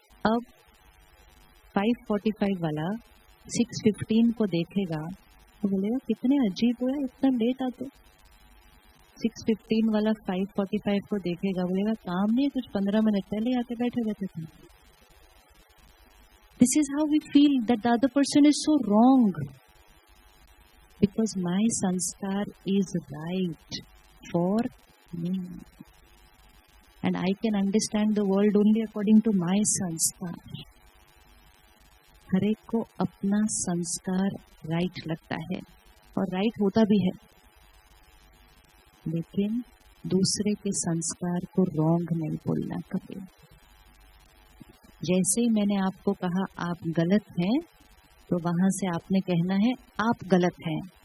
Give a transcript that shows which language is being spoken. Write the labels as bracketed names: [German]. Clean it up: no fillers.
[Hindi] अब 5:45 वाला 6:15 को देखेगा तो बोलेगा कितने अजीब हुआ, इतना लेट आते। 6:15 वाला 5:45 को देखेगा, बोलेगा काम नहीं, कुछ 15 मिनट पहले आके बैठे थे। [English] This is how we feel that the other person is so wrong, because my sanskar is right for me, and I can understand the world only according to my sanskar. [Hindi] हर एक को अपना संस्कार right लगता है और right होता भी है, लेकिन दूसरे के संस्कार को रॉन्ग नहीं बोलना कभी। जैसे ही मैंने आपको कहा आप गलत हैं, तो वहां से आपने कहना है आप गलत हैं।